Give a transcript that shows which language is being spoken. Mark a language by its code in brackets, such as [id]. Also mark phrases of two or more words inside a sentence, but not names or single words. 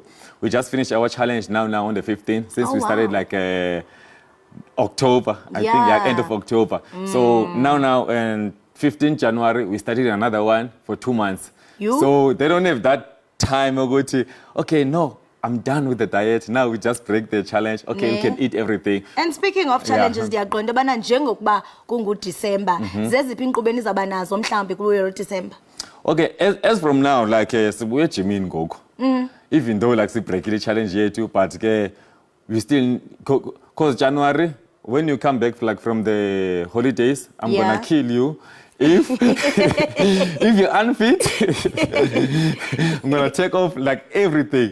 [en] We just finished our challenge now on the 15th since we started like October, I think, end of October. So now and 15th January, we started another one for 2 months. So they don't have that time go to, okay, no, I'm done with the diet. Now we just break the challenge. Okay, we can eat everything. And speaking of challenges, [xh] ndiyaqonda bana njengokuba kunguDecember, zeziphi inkqubo enizaba nazo mhlawumbi kulo December? [en] Okay, as from now, like [xh] sibuye gymini ngoku. [en] Even though like break the challenge yethu, but we still, because January, when you come back like from the holidays, I'm gonna kill you. If you're unfit, I'm gonna take off like everything.